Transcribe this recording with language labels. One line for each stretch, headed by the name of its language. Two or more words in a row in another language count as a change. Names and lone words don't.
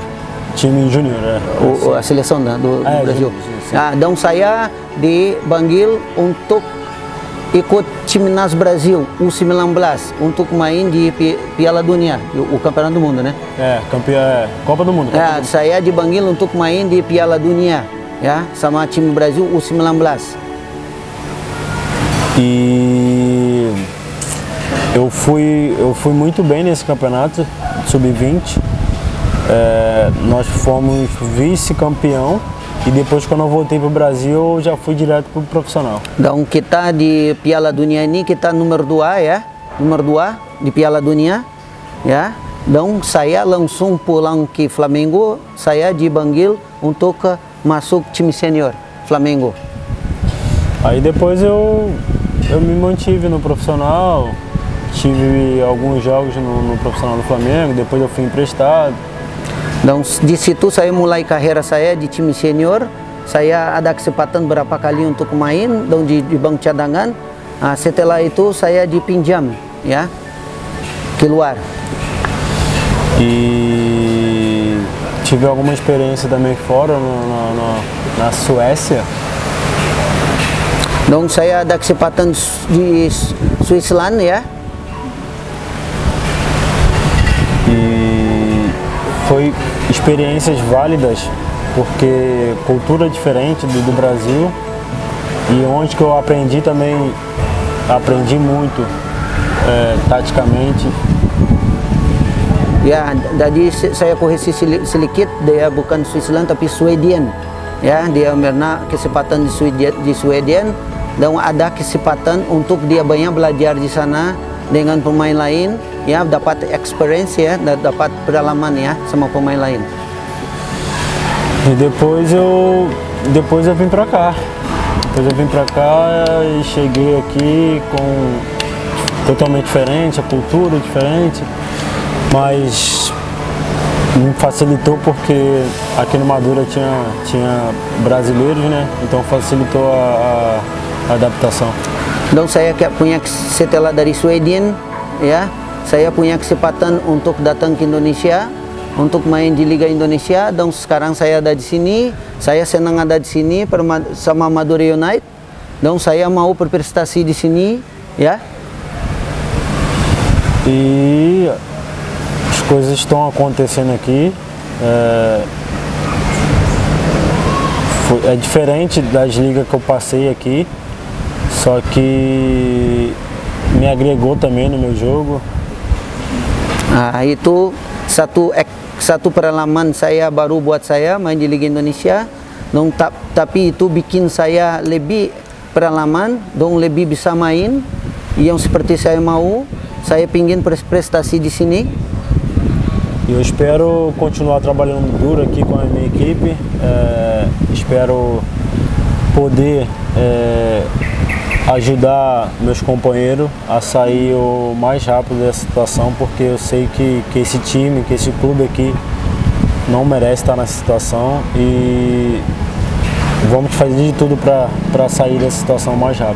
Portuguese: Time júnior, a seleção do Brasil. Sim.
Indonesian: Dan saya dipanggil untuk ikut timnas Brasil U19 untuk main di Piala Dunia,
Portuguese: o Campeonato do Mundo, né? Copa do Mundo.
Indonesian: Saya dipanggil untuk main di Piala Dunia, ya, sama time Brasil U19.
Portuguese: E eu fui muito bem nesse campeonato sub-20. Nós fomos vice-campeão e depois, quando eu voltei para o Brasil, eu já fui direto para o profissional.
Indonesian: Dan kita di Piala Dunia ini kita nomor 2 ya, nomor 2 di Piala Dunia ya. Dan saya langsung pulang ke Flamengo, saya dipanggil untuk masuk time senior Flamengo.
Portuguese: Aí depois eu me mantive no profissional, tive alguns jogos no profissional do Flamengo, depois eu fui emprestado.
Indonesian: Dan di situ saya mulai karir saya di tim senior. Saya ada kesempatan berapa kali untuk main dan di bank cadangan. Setelah itu saya dipinjam ya keluar.
Portuguese: E tive alguma experiência também fora na Suécia.
Indonesian: Dan saya ada kesempatan di Switzerland ya.
Portuguese: Foi experiências válidas, porque cultura diferente do Brasil, e onde que eu aprendi muito taticamente.
Indonesian: Ya, jadi saya koreksi sedikit, dia bukan Switzerland tapi Sweden. Ya, dia pernah kesempatan di Sweden, dan ada kesempatan untuk dia banyak belajar di sana dengan pemain lain, ya, dapat experience ya, dapat pengalaman ya sama pemain lain.
Portuguese: E depois eu vim para cá. Depois eu vim para cá e cheguei aqui totalmente diferente, a cultura diferente, mas me facilitou porque aqui no Madura tinha brasileiros, né? Então facilitou a adaptação.
Indonesian: Dan saya punya setelah dari Sweden ya, saya punya kesempatan untuk datang ke Indonesia untuk main di Liga Indonesia, dan sekarang saya ada di sini. Saya senang ada di sini sama Madura United, dan saya mau berprestasi di sini ya.
Portuguese: E as coisas estão acontecendo aqui. É diferente das ligas que eu passei aqui. Só que me agregou também no meu jogo.
Indonesian: Itu satu pengalaman saya baru buat saya main di Liga Indonesia. Tapi itu bikin saya lebih pengalaman, dan lebih bisa main yang seperti saya mau. Saya pingin prestasi di sini.
Portuguese: E eu espero continuar trabalhando duro aqui com a minha equipe. Espero poder ajudar meus companheiros a sair o mais rápido dessa situação, porque eu sei que esse time, que esse clube aqui não merece estar nessa situação, e vamos fazer de tudo para sair dessa situação mais rápido.